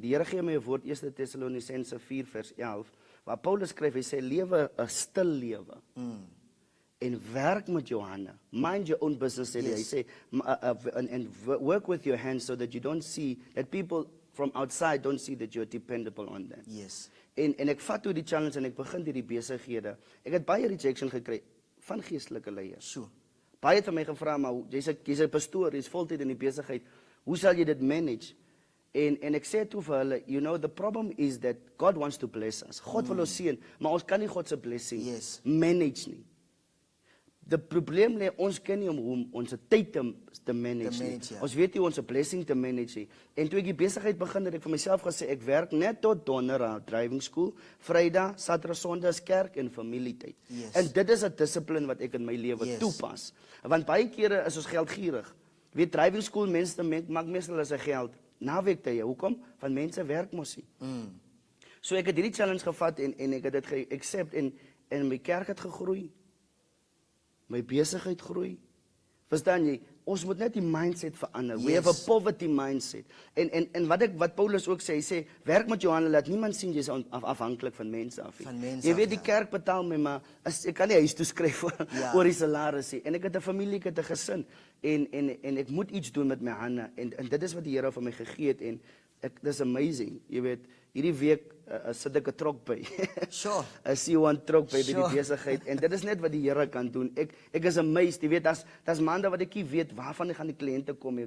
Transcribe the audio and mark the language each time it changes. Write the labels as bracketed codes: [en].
[af] Die Here gee my 'n woord 1 Tessalonisense 4 vers 11 waar Paulus skryf, hy sê lewe 'n stil lewe. En werk met jou hande. [en] Mind your own business, [af] sê hy. Hy [en] Yes. sê and work with your hands so that you don't see that people from outside don't see that you're dependable on them. Yes. [af] En ek vat toe die challenge en ek begin hierdie besighede. Ek het baie rejection gekry van geestelike leiers. [en] Sure. [af] Baie het van my gevra, maar jy's 'n pastoor, jy's voltyd in die besigheid. Hoe sal jy dit manage? En ek sê toe vir hulle, [en] you know, the problem is that God wants to bless us. [af] God wil ons seën, maar ons kan nie God se blessing [en] Yes. [af] manage nie. Die probleem lê ons ken nie om hoe ons tyd te manage nie. manage, ja. Ons weet nie ons blessing te manage nie. En toe ek die besigheid begin het ek vir myself gesê ek werk net tot donderdag driving school, Vrydag, Saterdag, Sondag is kerk en familietyd. [en] Yes. [af] En dit is 'n dissipline wat ek in my lewe [en] Yes. [af] toepas. Want baie kere is ons geldgierig. Weet driving school mense maak meestal as 'n geld nawekte. Hoekom? Want mense werk mos nie. So ek het hierdie challenge gevat en ek het dit ge-accept en my kerk het gegroei. My besigheid groei. Verstaan jy? Ons moet net die mindset verander. [en] We have a Yes. poverty mindset. [af] En wat Paulus ook sê, hy sê werk met jou hande, laat niemand sien jy's afhanklik van mense af nie. Van mense Jy af, weet die ja. kerk betaal my, maar ek kan nie huis toe skryf Ja. oor die salaris nie. En ek het 'n familie, ek het 'n gesin en ek moet iets doen met my hande en dit is wat die Here vir my gegee het en dis amazing. Jy weet, hierdie week sit ek 'n trok by. [en] Sure. [af] 'n C1 trok by [en] Sure. [af] die besigheid en dit is net wat die Here kan doen. Ek is amazed, jy weet, daar's maande wat ek nie weet waarvan ek gaan die kliënte kom nie.